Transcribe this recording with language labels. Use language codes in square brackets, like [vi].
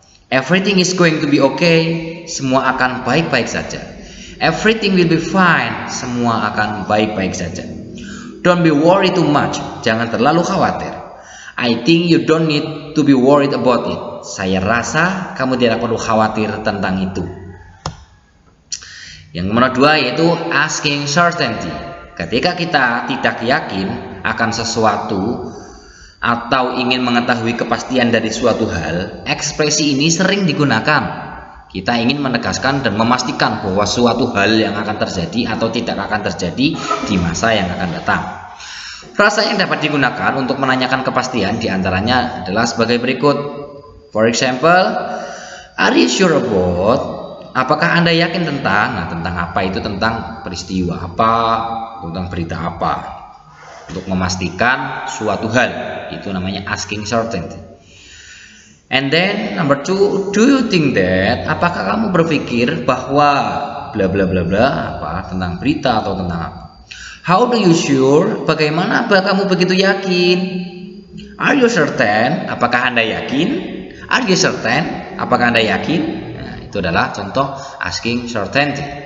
[en] Everything is going to be okay. [id] Semua akan baik-baik saja. [en] Everything will be fine. [id] Semua akan baik-baik saja. [en] Don't be worried too much. [id] Jangan terlalu khawatir. [en] I think you don't need to be worried about it. [id] Saya rasa kamu tidak perlu khawatir tentang itu. Yang nomor 2 yaitu asking certainty. Ketika kita tidak yakin akan sesuatu atau ingin mengetahui kepastian dari suatu hal, ekspresi ini sering digunakan. Kita ingin menegaskan dan memastikan bahwa suatu hal yang akan terjadi atau tidak akan terjadi di masa yang akan datang. Frasa yang dapat digunakan untuk menanyakan kepastian diantaranya adalah sebagai berikut. [en] For example, are you sure about? [id] Apakah Anda yakin tentang? Nah, tentang apa itu? Tentang peristiwa apa? Tentang berita apa? Untuk memastikan suatu hal, itu namanya asking certainty. [en] And then number 2, do you think that? [id] Apakah kamu berpikir bahwa bla bla bla bla apa tentang berita atau tentang apa? [en] How do you sure? [id] Bagaimana kamu begitu yakin? [en] Are you certain? [id] Apakah Anda yakin? [en] Are you certain? Apakah Anda yakin? [id] Nah, itu adalah contoh asking certainty.